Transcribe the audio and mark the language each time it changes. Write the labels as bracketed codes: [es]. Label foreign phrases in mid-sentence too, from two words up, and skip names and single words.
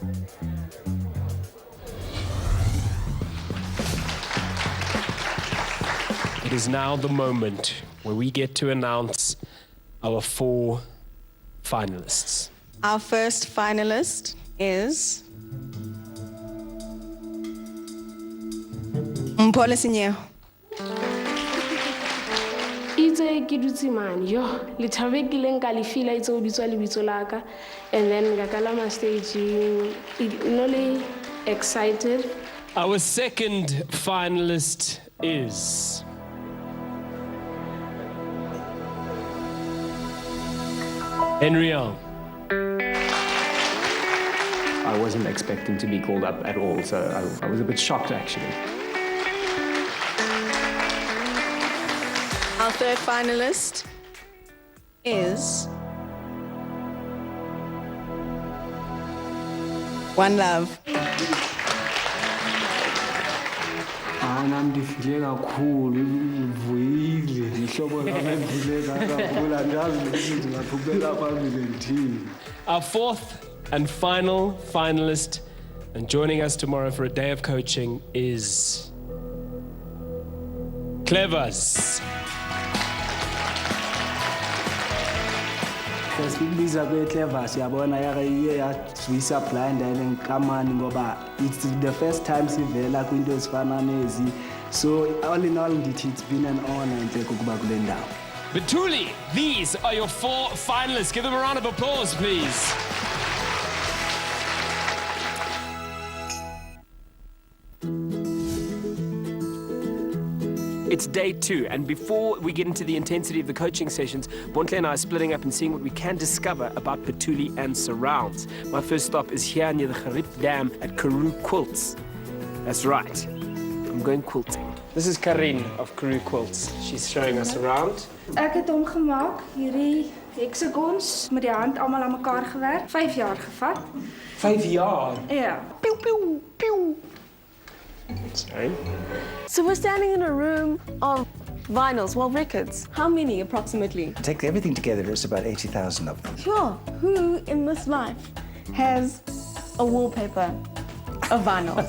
[en] It is now the moment where we get to announce our 4 finalists. Our first finalist is Mpole Sinyeho. [st] Itse ke dutse man yo le thabe ke leng ka le fila itse o bitswa le bitso la ka [en] and then [st] ga kalama stage le excited. [en] Our second finalist is Henrielle. I wasn't expecting to be called up at all, so I was a bit shocked actually. Our third finalist is One Love. [xh] Ndifile kakhulu uvuyile ihlobo lami ndifile kakhulu andazi ukuthi ndingaqhubeka phambili ndithini. [en] Our fourth and final finalist, and joining us tomorrow for a day of coaching, is Clevers. [xh] Sesibiza kweClever siyabona iye yaswisa [en] blind and [xh] kamani ngoba [en] it's the first time [xh] sivela kwinto ezifana nezi, [en] so all in all [xh] ndithi [en] it's been an honor [xh] nje ukuba kule ndawo. [en] Bethullie, these are your 4 finalists. Give them a round of applause, please. It's day 2, and before we get into the intensity of the coaching sessions, Bontle and I are splitting up and seeing what we can discover about Bethullie and surrounds. My first stop is here near the Gerib Dam at Karoo Quilts. That's right, I'm going quilting. This is Karin of Karoo Quilts. She's showing us around. [af] Ek het hom gemaak, hierdie hexagons met die hand almal aan mekaar gewerk. 5 jaar gevat. 5 jaar? Ja. Pew pew pew. [en] Sorry. So we're standing in a room of vinyls, well, records. How many approximately? Take everything together, it's about 80,000 of them. Sure. Who in this life has a wallpaper of vinyls?